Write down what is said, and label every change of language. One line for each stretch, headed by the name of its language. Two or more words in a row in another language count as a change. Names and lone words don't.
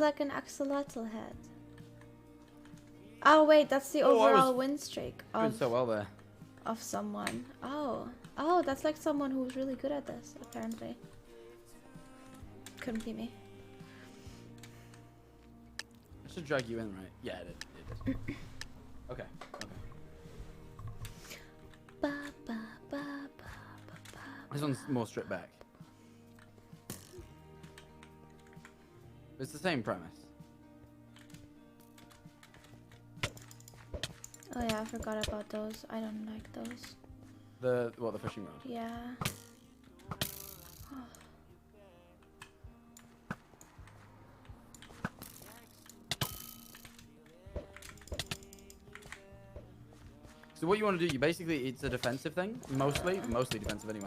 English: like an axolotl head. Oh wait, that's the Oh, I overall was win streak Doing so well there. of someone. Oh, that's like someone who's really good at this, apparently. Couldn't be me. I should drag you in, right? Yeah, it did. Okay. Ba, ba, ba, ba, ba, ba. This one's more stripped back. It's the same premise. Oh yeah, I forgot about those. I don't like those. The fishing rod. Yeah. So what you want to do, it's a defensive thing, mostly defensive anyway.